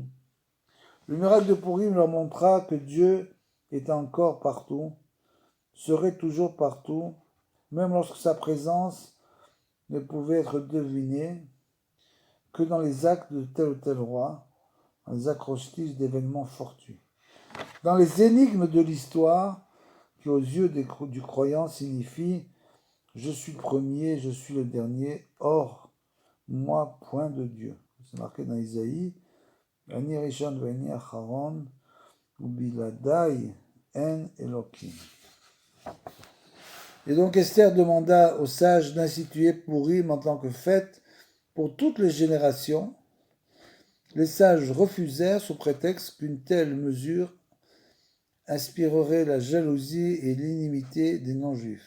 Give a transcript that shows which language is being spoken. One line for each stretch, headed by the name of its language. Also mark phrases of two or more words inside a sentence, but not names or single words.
French: Le miracle de Pourim leur montra que Dieu était encore partout, serait toujours partout, même lorsque sa présence ne pouvait être devinée que dans les actes de tel ou tel roi, dans les acrostiches d'événements fortuits. Dans les énigmes de l'histoire, qui aux yeux du croyant signifient « je suis le premier, je suis le dernier, or, moi, point de Dieu ». C'est marqué dans Isaïe «
Hebrew: אני ראשון ואני אחרון, ומבלעדי אין אלוקים ».
French: Et donc Esther demanda aux sages d'instituer Pourim en tant que fête pour toutes les générations. Les sages refusèrent sous prétexte qu'une telle mesure inspirerait la jalousie et l'inimité des non-juifs.